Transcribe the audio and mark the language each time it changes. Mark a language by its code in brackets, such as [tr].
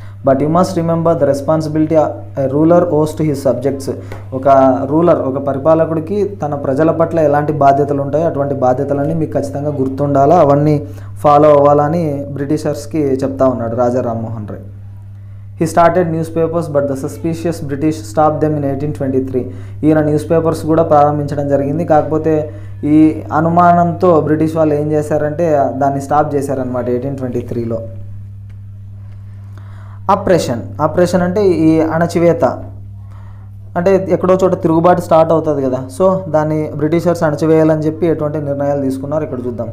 [en] but you must remember the responsibility ruler owes to his subjects, [te] ఒక ruler ఒక పరిపాలకుడికి తన ప్రజల పట్ల ఎలాంటి బాధ్యతలు ఉంటాయో అటువంటి బాధ్యతలన్నీ మీకు ఖచ్చితంగా గుర్తుండాలా, అవన్నీ ఫాలో అవ్వాలని బ్రిటిషర్స్కి చెప్తా ఉన్నాడు Raja Rammohan Roy. [en] He started newspapers but the suspicious British stopped them in 1823. [te] ఈయన న్యూస్ పేపర్స్ కూడా ప్రారంభించడం జరిగింది, కాకపోతే ఈ అనుమానంతో బ్రిటిష్ వాళ్ళు ఏం చేశారంటే దాన్ని స్టాప్ చేశారనమాట 1823లో. అప్రెషన్ అంటే ఈ అణచివేత, అంటే ఎక్కడో చోట తిరుగుబాటు స్టార్ట్ అవుతుంది కదా, సో దాన్ని బ్రిటిషర్స్ అణచివేయాలని చెప్పి ఎటువంటి నిర్ణయాలు తీసుకున్నారు ఇక్కడ చూద్దాం.